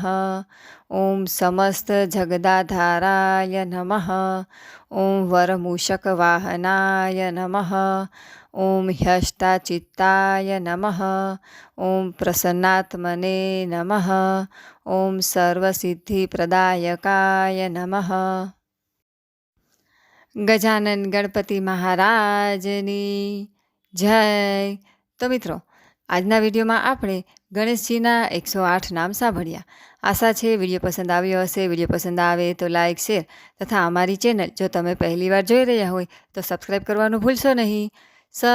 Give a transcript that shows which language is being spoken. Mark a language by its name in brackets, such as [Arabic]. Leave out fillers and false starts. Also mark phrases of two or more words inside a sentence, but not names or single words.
[Sanskrit] ॐ समस्तजगदाधाराय नमः। ॐ वरमूषकवाहनाय नमः। ॐ ह्यष्टाचित्ताय नमः। ॐ प्रसन्नात्मने नमः। ॐ सर्वसिद्धिप्रदायकाय नमः। [Gujarati] ગજાનન ગણપતિ મહારાજની જય. તો મિત્રો, આજના વિડીયોમાં આપણે ગણેશજીના 108 નામ સાંભળ્યા. આશા છે વિડીયો પસંદ આવ્યો હશે. વિડીયો પસંદ આવે તો લાઇક, શેર તથા અમારી ચેનલ જો તમે પહેલીવાર જોઈ રહ્યા હોય તો સબસ્ક્રાઈબ કરવાનું ભૂલશો નહીં.